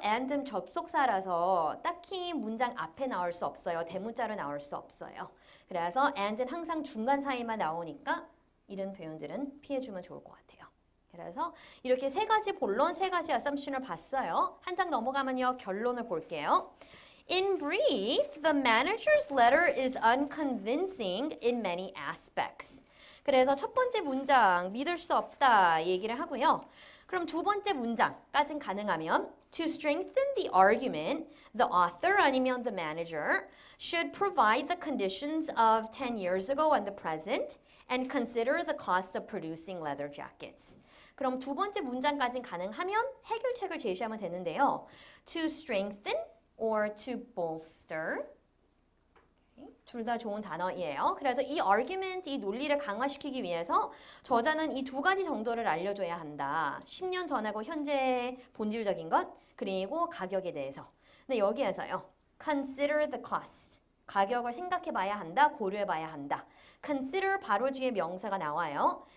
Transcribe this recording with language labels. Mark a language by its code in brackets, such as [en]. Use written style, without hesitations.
[ko] and는 접속사라서 딱히 문장 앞에 나올 수 없어요. 대문자로 나올 수 없어요. 그래서 and는 항상 중간 사이만 나오니까 이런 표현들은 피해주면 좋을 것 같아요. 그래서 이렇게 세 가지 본론, 세 가지 assumption을 봤어요. 한 장 넘어가면요. 결론을 볼게요. [en] In brief, the manager's letter is unconvincing in many aspects. [ko] 그래서 첫 번째 문장 믿을 수 없다 얘기를 하고요. 그럼 두 번째 문장까진 가능하면 [en] to strengthen the argument, the author 아니면 the manager should provide the conditions of 10 years ago and the present and consider the cost of producing leather jackets. [ko] 그럼 두 번째 문장까진 가능하면 해결책을 제시하면 되는데요. [en] To strengthen or to bolster. [ko] 둘 다 좋은 단어예요. 그래서 이 argument, 이 논리를 강화시키기 위해서 저자는 이 두 가지 정도를 알려줘야 한다. 10년 전하고 현재의 본질적인 것, 그리고 가격에 대해서. 근데 여기에서요. [en] consider the cost. [ko] 가격을 생각해 봐야 한다, 고려해 봐야 한다. consider 바로 뒤에 명사가 나와요.